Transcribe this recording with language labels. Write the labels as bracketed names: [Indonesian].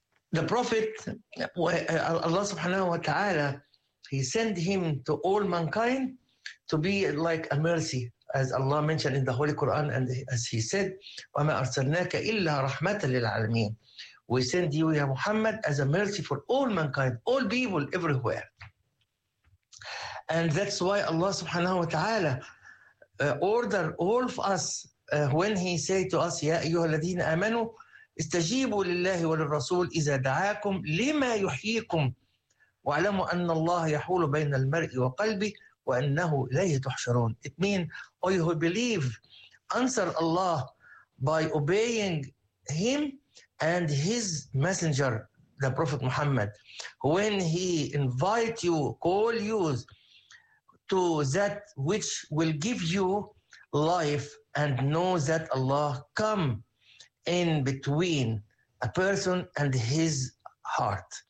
[English] The Prophet, Allah subhanahu wa ta'ala, he sent him to all mankind to be like a mercy, as Allah mentioned in the Holy Quran, and as he said, [Arabic] وَمَا أَرْسَلْنَاكَ إِلَّا رَحْمَةً لِلْعَالَمِينَ. [English] We send you, ya Muhammad, as a mercy for all mankind, all people, everywhere. And that's why Allah subhanahu wa ta'ala order all of us when he say to us, [Arabic] يَا أَيُّهَا الَّذِينَ آمَنُوا إِسْتَجِيبُوا لِلَّهِ وَلِلْرَسُولِ إِذَا دَعَاكُمْ لِمَا يُحْيِيكُمْ وَعْلَمُوا أَنَّ اللَّهَ يَحُولُ بَيْنَ الْمَرْءِ وَقَلْبِهِ وَأَنَّهُ إِلَيْهِ تُحْشَرُونَ. [English] It means, oh, you who believe, answer Allah by obeying him and his messenger, the Prophet Muhammad. When he invite you, call you to that which will give you life, and know that Allah come in between a person and his heart.